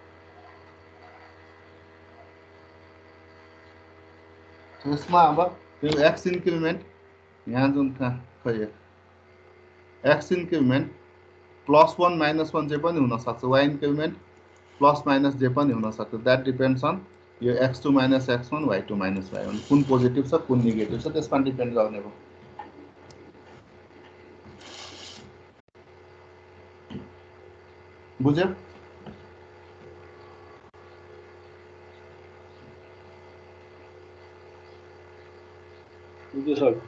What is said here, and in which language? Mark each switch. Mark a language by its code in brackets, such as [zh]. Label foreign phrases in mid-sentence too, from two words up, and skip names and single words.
[ne] यसमा अब त्यो [en] x increment [ne] यहाँ जुन खै [en] x increment [ne] +1 -1 जे पनि हुनसक्छ, [en] y increment plus minus [ne] जे पनि हुनसक्छ। [en] that depends on [ne] यो x2 - x1 y2 - y1 कुन पोजिटिभ छ कुन नेगेटिभ छ त्यसमा डिपेन्ड गर्ने भयो। बुझ्यो? बुझ्यो सर।